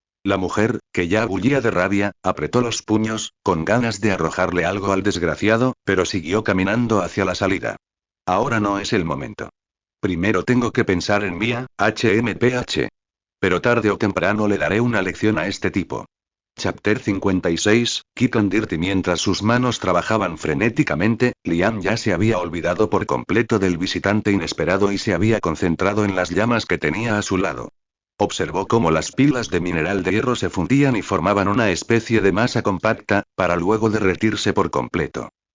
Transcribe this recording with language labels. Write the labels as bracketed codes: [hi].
[es] La mujer, que ya bullía de rabia, apretó los puños, con ganas de arrojarle algo al desgraciado, pero siguió caminando hacia la salida. Ahora no es el momento. Primero tengo que pensar en Mia, HMPH. Pero tarde o temprano le daré una lección a este tipo. [en] Chapter 56, Quick and Dirty. [es] Mientras sus manos trabajaban frenéticamente, Liam ya se había olvidado por completo del visitante inesperado y se había concentrado en las llamas que tenía a su lado. Observó cómo las pilas de mineral de hierro se fundían y formaban una especie de masa compacta, para luego derretirse por completo.